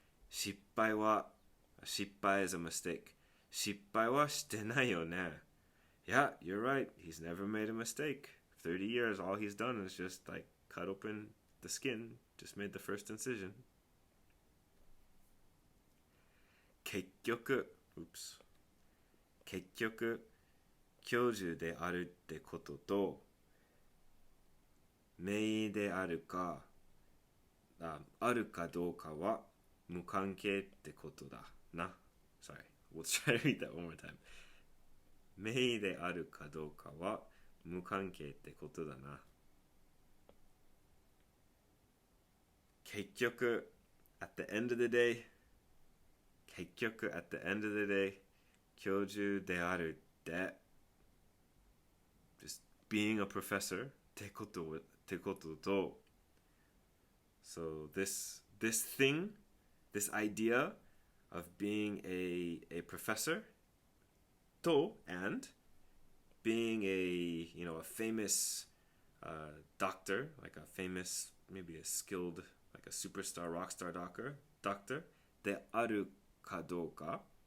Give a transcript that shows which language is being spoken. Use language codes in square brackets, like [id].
[en] 失敗は, 失敗 is a mistake. [ja] 失敗はしてないよね. [en] Yeah, you're right. He's never made a mistake. 30 years, all he's done is just like cut open the skin, just made the first incision. [ja] 結局 結局教授であるってことと名医であるかあるかどうかは無関係ってことだな。 [en] Sorry, we'll try to read that one more time. [ja] 名医であるかどうかは無関係ってことだな。 [en] 結局 at the end of the day 結局 at the end of the day [ja] 教授であるって [en] just being a professor [ja] ってことと [en] so this thing, this idea of being a professor to and being a famous doctor, like a famous, maybe a skilled, like a superstar rock star doctor [ja] であるかどうか.